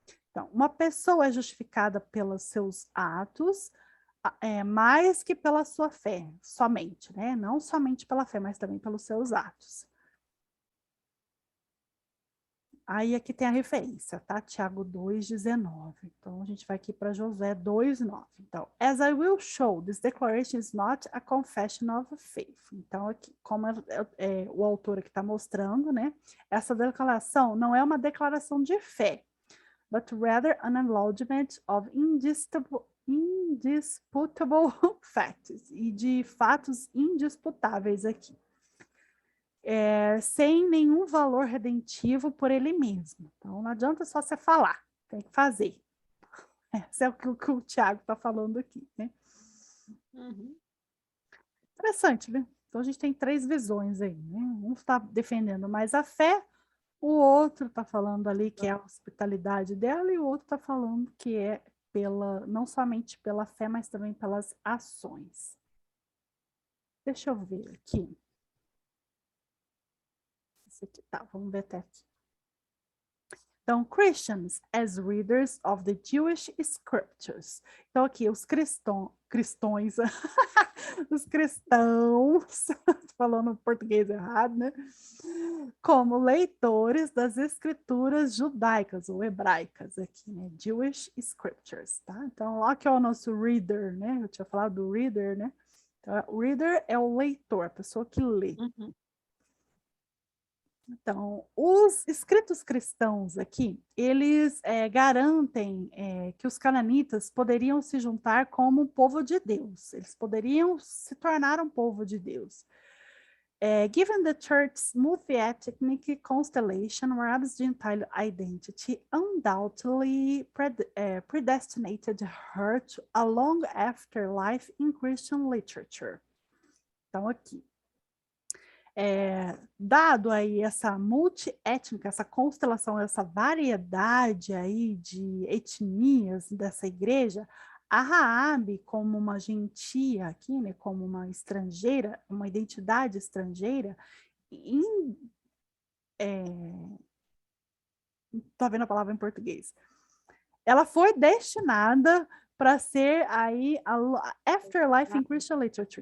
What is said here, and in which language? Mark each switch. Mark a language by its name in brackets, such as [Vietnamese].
[Portuguese] Então, uma pessoa é justificada pelos seus atos, mais que pela sua fé, somente, né? Não somente pela fé, mas também pelos seus atos. Aí aqui tem a referência, tá? Tiago 2,19. Então, a gente vai aqui para Josué 2,9. Então, [English] as I will show, this declaration is not a confession of faith. [Portuguese] Então, aqui, como o autor aqui está mostrando, né? Essa declaração não é uma declaração de fé, [English] but rather an acknowledgement of indisputable facts, [Portuguese] e de fatos indisputáveis aqui. Sem nenhum valor redentivo por ele mesmo. Então, não adianta só você falar, tem que fazer. Esse é o que o Tiago está falando aqui, né? Uhum. Interessante, né? Então, a gente tem 3 visões aí, né? Um está defendendo mais a fé, o outro está falando ali que é a hospitalidade dela, e o outro está falando que é não somente pela fé, mas também pelas ações. Deixa eu ver aqui. Esse aqui tá, vamos ver até aqui. Então, [English] Christians as readers of the Jewish scriptures. [Portuguese] Então, aqui, os cristões, os cristãos, falando português errado, né? Como leitores das escrituras judaicas ou hebraicas aqui, né? [English] Jewish scriptures, [Portuguese] tá? Então, lá que é o nosso reader, né? Eu tinha falado do reader, né? Então, o reader é o leitor, a pessoa que lê. Então, os escritos cristãos aqui, eles garantem que os cananitas poderiam se juntar como um povo de Deus. Eles poderiam se tornar um povo de Deus. [English] Given the church's multi-ethnic constellation, Rahab's Gentile identity undoubtedly predestinated her to a long afterlife in Christian literature. [Portuguese] Então, aqui. Dado aí essa multiétnica, essa constelação, essa variedade aí de etnias dessa igreja, a Raabe, como uma gentia aqui, né, como uma estrangeira, uma identidade estrangeira, estou vendo a palavra em português, ela foi destinada para ser aí a [English] Afterlife in Christian Literature.